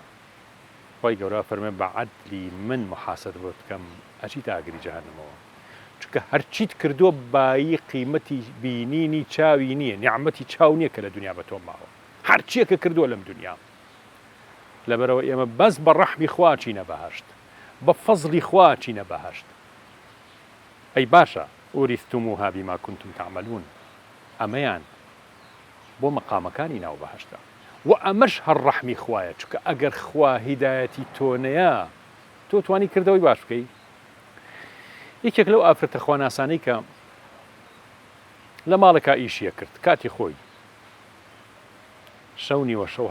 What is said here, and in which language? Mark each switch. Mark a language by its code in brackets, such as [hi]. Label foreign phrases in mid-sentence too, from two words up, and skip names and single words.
[ckb] خوای گەورە فەرمێ بە عەدلی من محاسەبە بکەم ئەچیتە ئاگری جەهەنەمەوە، چونکە هەرچیت کردووە بایی قیمەتی بینینی چاوی نییە، نیعمەتی چاو نییە کە لە دنیا بە تۆ ماوە، هەرچیەکە کردووە لەم دنیا. لەبەرەوە ئێمە بەس بە ڕەحمی خوا چینە بەهەشت، بە فەزلی خوا چینە بەهەشت. ئەی باشە [ar] ئوریثتموها بما كنتم تعملون، [ckb] ئەمەیان بۆ مەقامەکانی ناو بەهەشتە و ئەمەش هەر ڕەحمی خوایە، چونکە ئەگەر خوا هیدایەتی تۆ نەیە تۆ توانی کردەوەی باش بکەی. یەکێک لەو ئافرەتە خواناسانەی کە لە ماڵێکا ئیشیە کرد کاتی خۆی، شەو نیوە شەو